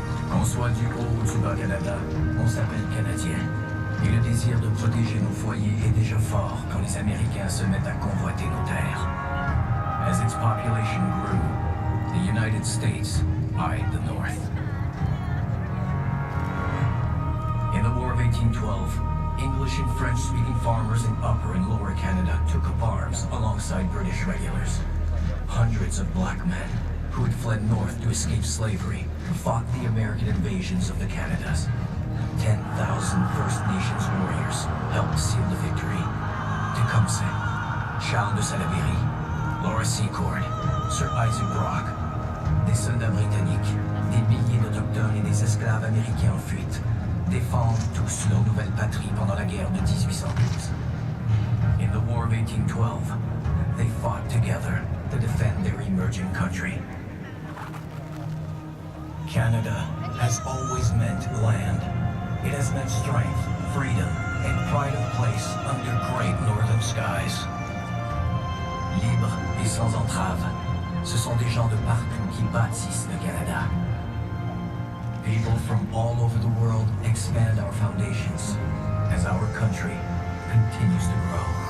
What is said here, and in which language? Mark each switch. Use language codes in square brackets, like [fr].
[fr] Qu'on soit du haut ou du bas Canada, on s'appelle Canadien. Et le désir de protéger nos foyers est déjà fort quand les Américains se mettent à convoiter nos terres. [en] As its population grew, the United States eyed the North. In the War of 1812, English and French-speaking farmers in Upper and Lower Canada took up arms alongside British regulars. Hundreds of black men, who had fled north to escape slavery, fought the American invasions of the Canadas. 10,000 First Nations warriors helped seal the victory. [fr] Tecumseh, Charles de Salaberry, Laura Secord, Sir Isaac Brock, des soldats britanniques, des milliers d'Autochtones et des esclaves américains en fuite, défendent tous leur nouvelle patrie pendant la guerre de 1812. [en] In the War of 1812, they fought together to defend their emerging country. Canada has always meant land. It has meant strength, freedom, and pride of place under great northern skies. [fr] Libres et sans entrave, ce sont des gens de partout qui bâtissent le Canada. [en] People from all over the world expand our foundations as our country continues to grow.